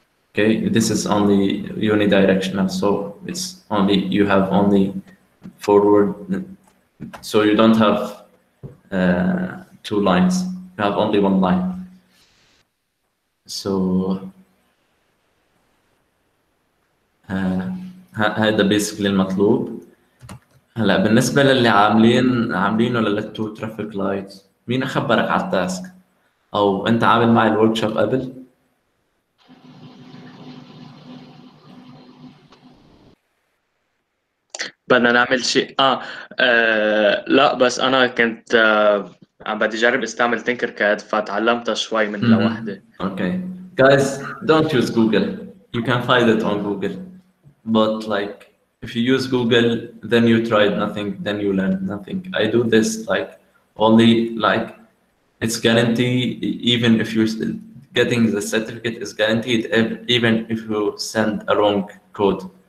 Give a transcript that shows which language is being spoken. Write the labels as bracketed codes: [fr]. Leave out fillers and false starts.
[en] Okay, this is only unidirectional, so it's only, you have only forward, so you don't have 2 lines, you have only 1 line. So [ar] هذا [en] basically المطلوب. [ar] هلا بالنسبة للي عاملينه للتو ترافيك لايتس، مين أخبرك على التاسك؟ أو أنت عامل معي الورك شوب قبل؟ بدنا نعمل شيء لا بس أنا كنت عم بدي أجرب استعمل تينكر كاد فتعلمتها شوي من لوحدي. [en] Okay, guys, don't use Google. You can find it on Google. But like, if you use Google, then you tried nothing, then you learned nothing. I do this like only like it's guaranteed, even if you're still getting the certificate is guaranteed, even if you send a wrong code.